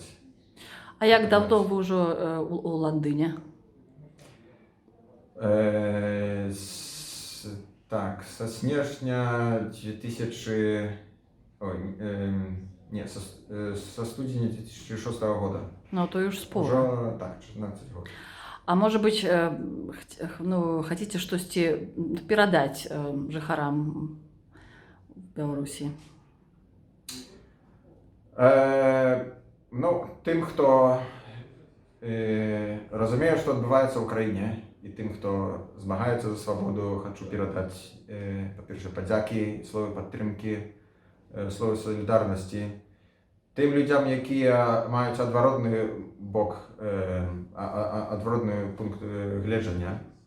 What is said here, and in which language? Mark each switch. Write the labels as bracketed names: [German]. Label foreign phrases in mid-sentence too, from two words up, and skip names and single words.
[Belarusian] А як даўно вы ўжо у Ландыне? Так, са снежня 2006 года. [Polish] То już sporo. [Belarusian] Уже, так, 14 год. [Russian] А может быть, хотите [Belarusian] штосьці перадаць жыхарам Беларусі? Тым, хто разумее, што адбываецца ў краіне, і тым, хто змагаецца за свабоду, хачу перадаць, па-першае, падзякі, словы падтрымкі, словы салідарнасці тым людзям, якія маюць адваротны бок, адваротны пункт гледжання.